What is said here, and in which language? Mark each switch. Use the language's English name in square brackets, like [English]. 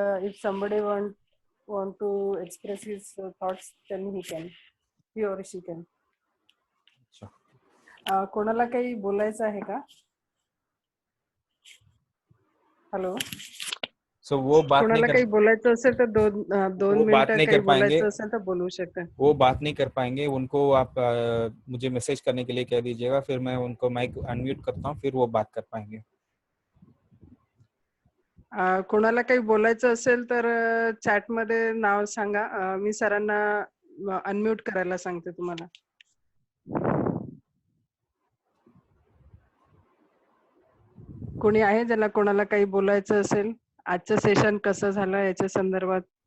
[English] If somebody want to express his thoughts, then he or she can. [Marathi] कोणाला काही बोलायचं आहे का? हेलो, [Hindi] सो वो बात [Marathi] कोणाला काही बोलायचं असेल तर दोन मिनिटं काही बोलायचं असेल तर बोलू शकते। [Hindi] वो बात नहीं कर पाएंगे, उनको आप मुझे मैसेज करने के लिए कह दीजिएगा, फिर मैं उनको माइक अनम्यूट करता हूँ, फिर वो बात कर पाएंगे। [Marathi] कोणाला काही बोलायचं असेल तर चॅट मध्ये नाव सांगा, मी सरांना अनम्यूट करायला सांगते तुम्हाला। कोणी आहे ज्याला कोणाला काही बोलायचं असेल, आजचं सेशन कसं झालं याच्या संदर्भात?